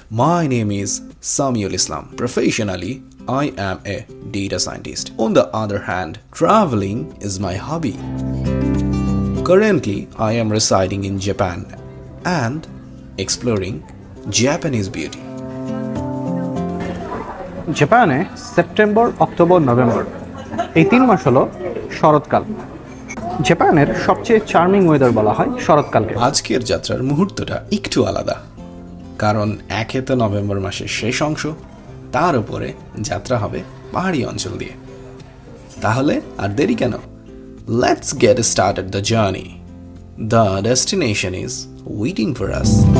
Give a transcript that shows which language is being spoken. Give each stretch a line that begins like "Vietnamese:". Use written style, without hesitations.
English: My name is Samiul Islam. Professionally, I am a data scientist. On the other hand, traveling is my hobby. Currently, I am residing in Japan and exploring Japanese beauty.
Bangla: জাপানে September, October, November এই 3 মাস হলো শরৎকাল। জাপানের সবচেয়ে charming weather বলা হয় শরৎকালকে। আজকের যাত্রার মুহূর্তটা একটু আলাদা, কারণ একে তো নভেম্বর মাসের শেষ অংশ, তার উপরে যাত্রা হবে পাহাড়ি অঞ্চল দিয়ে। তাহলে আর দেরি কেন?
English: Let's get started the journey. The destination is waiting for us.